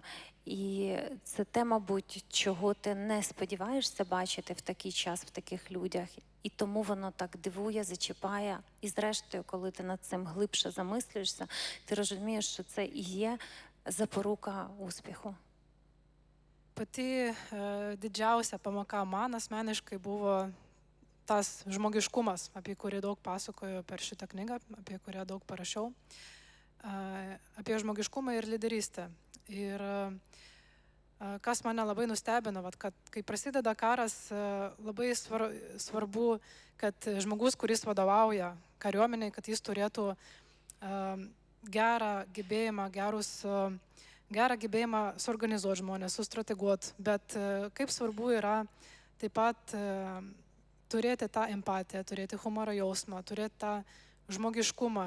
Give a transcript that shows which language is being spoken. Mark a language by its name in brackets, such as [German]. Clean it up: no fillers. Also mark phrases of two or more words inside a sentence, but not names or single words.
[Ukrainian] І це те, мабуть, чого ти не сподіваєшся бачити в такий час, в таких людях. І тому воно так дивує, зачіпає. І зрештою, коли ти над цим глибше замислюєшся, ти розумієш, що це і є запорука успіху. [Lithuanian] Pati didžiausia pamoka man asmeniškai buvo tas žmogiškumas, apie kurį daug pasakoju per šitą knygą, apie kurią daug parašiau, apie žmogiškumą ir lyderystę. Ir kas mane labai nustebino, kad kai prasideda karas, labai svarbu, kad žmogus, kuris vadovauja kariuomeniai, kad jis turėtų gerą gebėjimą suorganizuoti žmonės, sustrateguoti, bet kaip svarbu yra taip pat turėti tą empatiją, turėti humoro jausmą, turėti tą žmogiškumą.